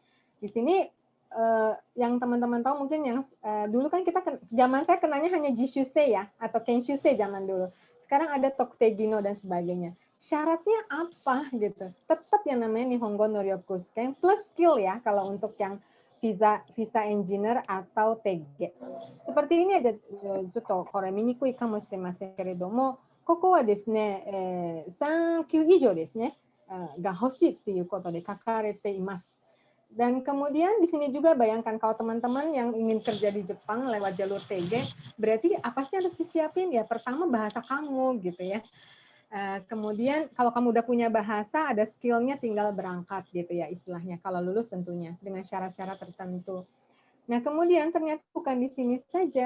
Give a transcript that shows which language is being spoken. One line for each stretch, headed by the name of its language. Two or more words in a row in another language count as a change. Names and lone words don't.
Indonesian: Di sini yang teman-teman tahu mungkin yang dulu kan kita zaman saya kenanya hanya Jishusei ya atau Kenshusei zaman dulu. Sekarang ada Tokutei-gino dan sebagainya. Syaratnya apa gitu? Tetap yang namanya Nihongo no Ryokusken plus skill ya kalau untuk yang visa engineer atau TG. Seperti ini aja,
Japanese: ちょっとこれ見にくいかもしれませんけれども、ここはですね、3級以上ですね、が欲しいっていうことで書かれています。
Indonesian: Dan kemudian di sini juga bayangkan kalau teman-teman yang ingin kerja di Jepang lewat jalur TG, berarti apa sih harus disiapin ya? Pertama bahasa kamu gitu ya. Kemudian kalau kamu udah punya bahasa, ada skillnya tinggal berangkat gitu ya istilahnya. Kalau lulus tentunya dengan syarat-syarat tertentu. Nah kemudian ternyata bukan di sini saja.